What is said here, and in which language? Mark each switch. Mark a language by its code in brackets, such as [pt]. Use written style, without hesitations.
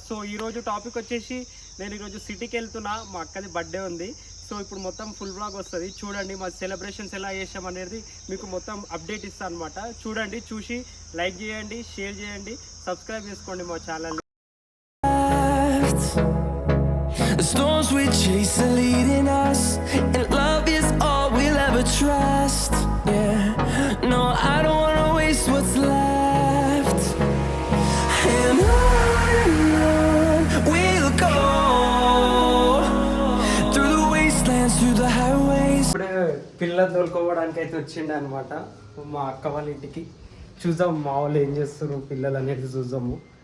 [te] So ఈరోజు topic వచ్చేసి నేను ఈరోజు సిటీకి వెళ్తున్నా, మా అక్కది బర్త్డే ఉంది. సో ఇప్పుడు మొత్తం ఫుల్ వ్లాగ్ వస్తుంది చూడండి. మా సెలబ్రేషన్స్ ఎలా చేసాం అనేది మీకు మొత్తం అప్డేట్ ఇస్తాను అనమాట. చూడండి, చూసి లైక్ చేయండి, షేర్ చేయండి, సబ్స్క్రైబ్ చేసుకోండి మా channel. [en] The storms we chase are leading us, and love is all we'll ever trust. Yeah, no, I don't wanna waste what's left, and on we'll go through the wastelands, through the highways. [te] ఇప్పుడే పిల్లలు తోలుకోవడానికి అయితే వచ్చిండే అనమాట మా అక్క వాళ్ళ ఇంటికి. చూద్దాం మా వాళ్ళు ఏం చేస్తారు, పిల్లలు అనేది చూద్దాము.